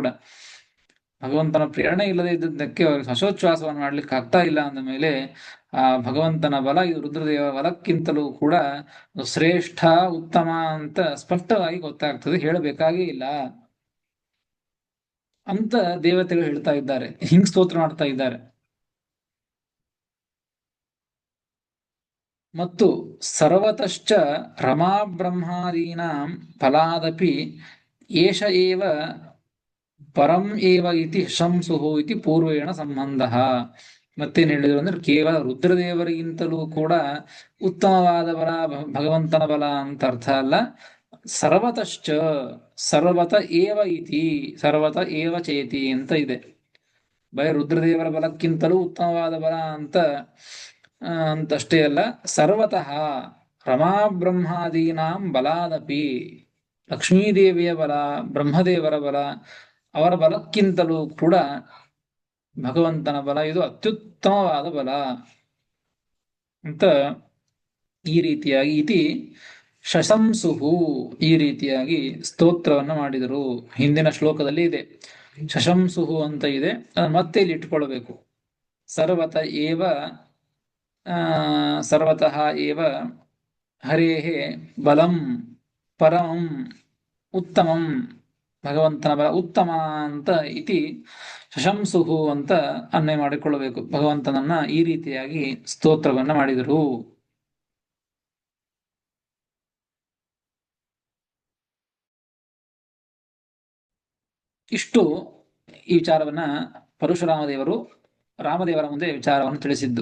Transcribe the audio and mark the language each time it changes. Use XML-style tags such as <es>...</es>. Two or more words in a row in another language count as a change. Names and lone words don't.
<kn>ಭಗವಂತನ ಪ್ರೇರಣೆ ಇಲ್ಲದೆ ಇದ್ದದ್ದಕ್ಕೆ ಅವ್ರಿಗೆ ಶ್ವಾಸೋಚ್ಛ್ವಾಸವನ್ನು ಮಾಡ್ಲಿಕ್ಕೆ ಆಗ್ತಾ ಇಲ್ಲ ಅಂದ ಮೇಲೆ ಆ ಭಗವಂತನ ಬಲ ಇದು ರುದ್ರದೇವ ಬಲಕ್ಕಿಂತಲೂ ಕೂಡ ಶ್ರೇಷ್ಠ, ಉತ್ತಮ ಅಂತ ಸ್ಪಷ್ಟವಾಗಿ ಗೊತ್ತಾಗ್ತದೆ, ಹೇಳಬೇಕಾಗೇ ಇಲ್ಲ ಅಂತ ದೇವತೆಗಳು ಹೇಳ್ತಾ ಇದ್ದಾರೆ, ಹಿಂಗ್ ಸ್ತೋತ್ರ ಮಾಡ್ತಾ ಇದ್ದಾರೆ.</kn> <sa>ಮತ್ತು ಸರ್ವತಶ್ಚ ರಮಾ ಬ್ರಹ್ಮಾದೀನಾಂ ಫಲಾದಪಿ ಏಷ ಏವ ಪರಂ ಏವ ಇತಿ ಶಂಸುಹು ಇತಿ ಪೂರ್ವೇಣ ಸಂಬಂಧ.</sa> <kn>ಮತ್ತೇನ್ ಹೇಳಿದ್ರು ಅಂದ್ರೆ, ಕೇವಲ ರುದ್ರದೇವರಿಗಿಂತಲೂ ಕೂಡ ಉತ್ತಮವಾದ ಬಲ ಭಗವಂತನ ಬಲ ಅಂತ ಅರ್ಥ ಅಲ್ಲ.</kn> <sa>ಸರ್ವತಶ್ಚ, ಸರ್ವತ ಏವ ಇತಿ, ಸರ್ವತ ಏವ ಚೇತಿ</sa> <kn>ಅಂತ ಇದೆ. ಬರೀ ರುದ್ರದೇವರ ಬಲಕ್ಕಿಂತಲೂ ಉತ್ತಮವಾದ ಬಲ ಅಂತಷ್ಟೇ ಅಲ್ಲ,</kn> <sa>ಸರ್ವತಃ ರಮಾ ಬ್ರಹ್ಮಾದೀನಾಂ ಬಲಾದಪಿ,</sa> <kn>ಲಕ್ಷ್ಮೀದೇವಿಯ ಬಲ, ಬ್ರಹ್ಮದೇವರ ಬಲ, ಅವರ ಬಲಕ್ಕಿಂತಲೂ ಕೂಡ ಭಗವಂತನ ಬಲ ಇದು ಅತ್ಯುತ್ತಮವಾದ ಬಲ ಅಂತ ಈ ರೀತಿಯಾಗಿ</kn> <sa>ಇತಿ ಶಶಂಸುಹು,</sa> <kn>ಈ ರೀತಿಯಾಗಿ ಸ್ತೋತ್ರವನ್ನು ಮಾಡಿದರು. ಹಿಂದಿನ ಶ್ಲೋಕದಲ್ಲಿ ಇದೆ, ಶಶಂಸುಹು ಅಂತ ಇದೆ, ಅದನ್ನು ಮತ್ತೆ ಇಲ್ಲಿ ಇಟ್ಕೊಳ್ಬೇಕು.</kn> <sa>ಸರ್ವತ ಏವ ಸರ್ವತಃ ಏವ ಹರೇಃ ಬಲಂ ಪರಮಂ ಉತ್ತಮಂ,</sa> <kn>ಭಗವಂತನ ಬಲ ಉತ್ತಮ ಅಂತ</kn> <sa>ಇತಿ ಶಶಂಸುಹು</sa> <kn>ಅಂತ ಅನ್ವಯ ಮಾಡಿಕೊಳ್ಳಬೇಕು. ಭಗವಂತನನ್ನ ಈ ರೀತಿಯಾಗಿ ಸ್ತೋತ್ರವನ್ನ ಮಾಡಿದರು. ಇಷ್ಟು ಈ ವಿಚಾರವನ್ನ ಪರಶುರಾಮ ದೇವರು ರಾಮದೇವರ ಮುಂದೆ ವಿಚಾರವನ್ನು ತಿಳಿಸಿದ್ದು.</kn>